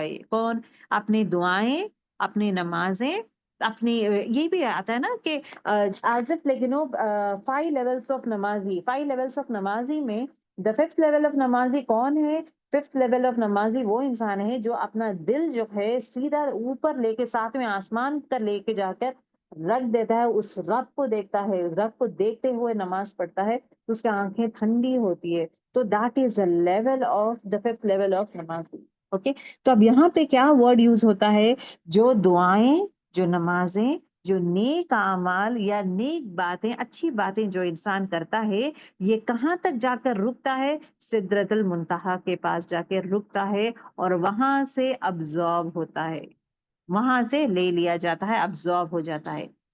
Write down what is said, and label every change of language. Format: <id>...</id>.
<ur>یہ کون؟ اپنی دعائیں، اپنی نمازیں، اپنی یہ بھی آتا ہے نا کہ</ur> <en>as if like 5 levels of نمازی،</en> <ur>5 لیولس آف نمازی میں</ur> <en>the 5th level of نمازی</en> <ur>کون ہے؟ 5th لیول آف نمازی وہ انسان ہے جو اپنا دل جو ہے سیدھا اوپر لے کے 7ویں آسمان پر لے کے جا کر رکھ دیتا ہے، اس رب کو دیکھتا ہے، رب کو دیکھتے ہوئے نماز پڑھتا ہے، اس کی آنکھیں ٹھنڈی ہوتی ہے.</ur> <en>تو that is a level of the 5th level of نمازی. Okay.</en> <ur>تو اب یہاں پہ کیا ورڈ یوز ہوتا ہے؟ جو دعائیں، جو نمازیں، جو نیک اعمال یا نیک باتیں، اچھی باتیں جو انسان کرتا ہے، یہ کہاں تک جا کر رکتا ہے؟ سدرۃ المنتہا کے پاس جا کے رکتا ہے، اور وہاں سے ابزارب ہوتا ہے، وہاں سے لے لیا جاتا ہے، ابزارب ہو جاتا ہے.</ur>